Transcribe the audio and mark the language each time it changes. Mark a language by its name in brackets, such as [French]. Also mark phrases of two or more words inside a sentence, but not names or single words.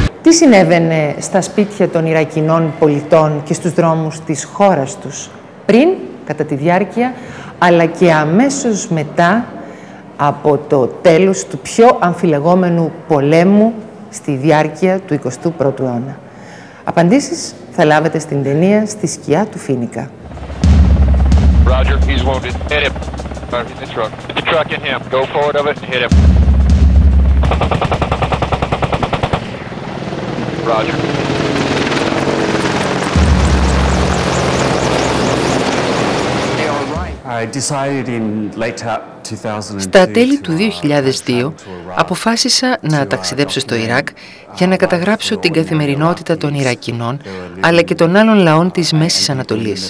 [Greek] Τι συνέβαινε στα σπίτια των Ιρακινών πολιτών και στους δρόμους της χώρας τους, πριν, κατά τη διάρκεια, αλλά και αμέσως μετά από το τέλος του πιο αμφιλεγόμενου πολέμου στη διάρκεια του 21ου αιώνα. Απαντήσεις θα λάβετε στην ταινία «Στη σκιά του Φίνικα». [English] Roger, he's wounded. Hit him. In the truck. Get the truck in him. Go forward of it and hit him. Roger. [Greek] Στα τέλη του 2002 αποφάσισα να ταξιδέψω στο Ιράκ για να καταγράψω την καθημερινότητα των Ιρακινών αλλά και των άλλων λαών της Μέσης Ανατολής.